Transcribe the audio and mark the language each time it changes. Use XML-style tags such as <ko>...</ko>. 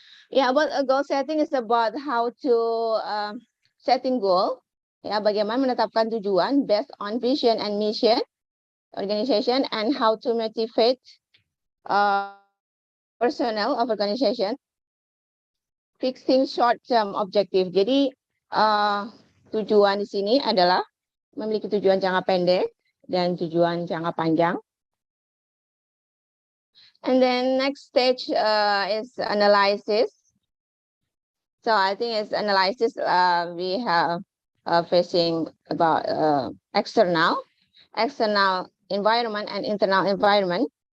<en>Yeah, about goal setting is about how to setting goal.</en> <id>Ya, bagaimana menetapkan tujuan</id> <en>based on vision and mission organization and how to motivate personnel of organization. Fixing short-term objective.</en> <id>Jadi tujuan di sini adalah memiliki tujuan jangka pendek dan tujuan jangka panjang.</id> <en>And then next stage is analysis. So I think it's analysis. We have facing about external environment and internal environment.</en>